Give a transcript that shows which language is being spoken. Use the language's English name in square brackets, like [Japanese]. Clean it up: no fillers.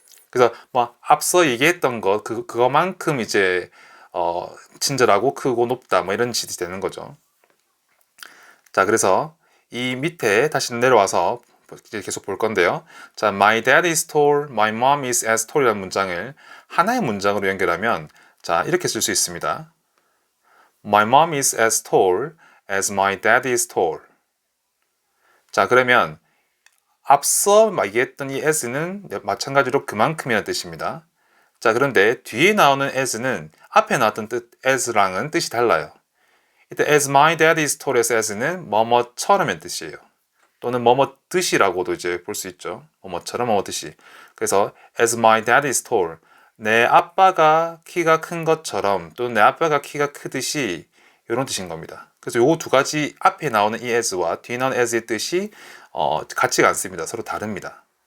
[Korean] 그래서 뭐 앞서 얘기했던 것 그거만큼 이제 친절하고 크고 높다 뭐 이런 뜻이 되는 거죠. 자, 그래서 이 밑에 다시 내려와서 이제 계속 볼 건데요. 자, [English] My dad is tall, my mom is as tall [Korean] 이라는 문장을 하나의 문장으로 연결하면 자, 이렇게 쓸 수 있습니다. [English] My mom is as tall as my dad is tall. [Korean] 자, 그러면 앞서 얘기했던 이 as는 마찬가지로 그만큼이라는 뜻입니다. 자, 그런데 뒤에 나오는 as는 앞에 나왔던 뜻 as랑은 뜻이 달라요. [English] 이때 as my dad is tall as는 [Korean] 뭐뭐처럼의 뜻이에요. 또는 뭐뭐듯이라고도 이제 볼 수 있죠. 뭐뭐처럼 뭐뭐듯이. 그래서 [English] as my dad is tall, [Korean] 내 아빠가 키가 큰 것처럼 또는 내 아빠가 키가 크듯이 이런 뜻인 겁니다. 그래서 요 두 가지 앞에 나오는 이 as와 뒤에 나오는 as의 뜻이 같지가 않습니다. 서로 다릅니다.